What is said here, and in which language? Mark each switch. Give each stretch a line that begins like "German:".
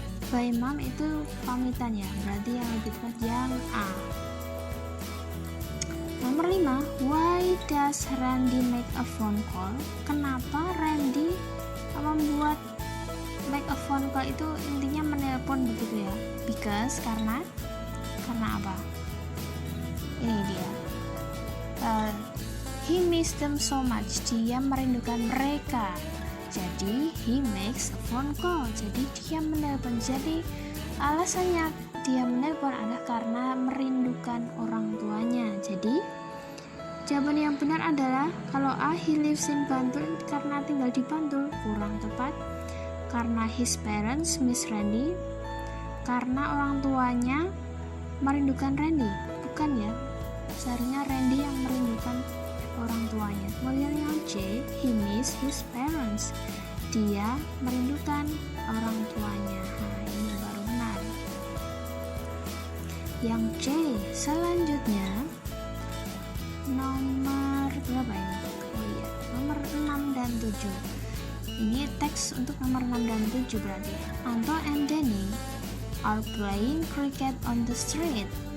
Indonesian: By mom itu pamitan ya, berarti yang lebih tepat yang A.
English: Nomor 5, why does Randy make a phone call?
Indonesian: Kenapa Randy membuat
English: make a phone call
Indonesian: itu intinya menelpon begitu ya? Because, karena apa? Ini dia.
English: He miss them so much.
Indonesian: Dia merindukan mereka. Jadi
English: he makes a phone call.
Indonesian: Jadi dia menelpon. Jadi alasannya dia menelpon adalah karena merindukan orang tuanya. Jadi jawaban yang benar adalah kalau A,
English: he lives in Bantul,
Indonesian: karena tinggal di Bantul. Kurang tepat. Karena
English: his parents miss Randy,
Indonesian: karena orang tuanya merindukan Randy. Bukan ya, seharusnya Randy yang merindukan orang tuanya. Kemudian yang C,
English: he miss his parents.
Indonesian: Dia merindukan orang tuanya. Nah, ini baru benar. Yang C, selanjutnya nomor berapa ini? Oh iya, nomor 6 dan 7. Ini teks untuk nomor 6 dan 7 berarti.
English: Anto and Danny are playing cricket on the street.